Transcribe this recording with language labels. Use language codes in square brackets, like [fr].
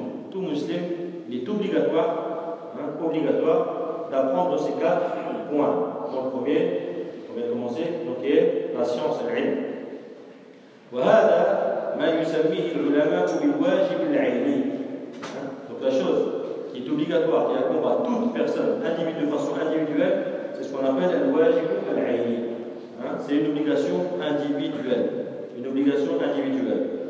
[fr] Tout musulman, il est obligatoire d'apprendre ces quatre points. Donc premier, on va commencer, donc est la science, العلم. [ar] وهذا ما يسميه العلماء بالواجب العلمي. [fr] Donc la chose qui est obligatoire et accompagne toute personne individuelle, de façon individuelle, c'est ce qu'on appelle le واجب العلمي. C'est une obligation individuelle. Une obligation individuelle.